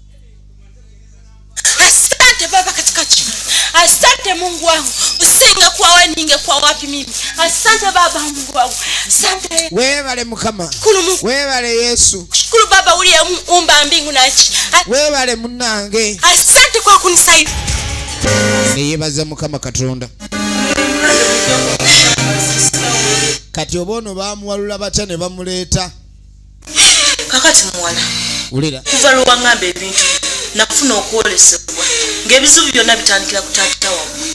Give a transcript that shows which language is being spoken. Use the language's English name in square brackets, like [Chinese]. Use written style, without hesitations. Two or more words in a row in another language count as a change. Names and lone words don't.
[Swahili] Asante Baba katika jina. Asante Mungu wangu. Usingekuwa wewe ningekuwa wapi mimi? Asante Baba Mungu wangu. Asante. Wewe Mukama. Wewe Yesu. Shukuru Baba uliyeumba mbingu na nchi. Wewe munange. Asante kwa kunisaidia. [Ganda] Niyebaza Mukama Katonda. Kati obono bamuwalula batya ne bamuleeta. Kakati muwala. Ulira. Kuva luwangamba ebintu nakufuna okwolesebwa ng'ebizibu byonna bitandikira ku taata wamu.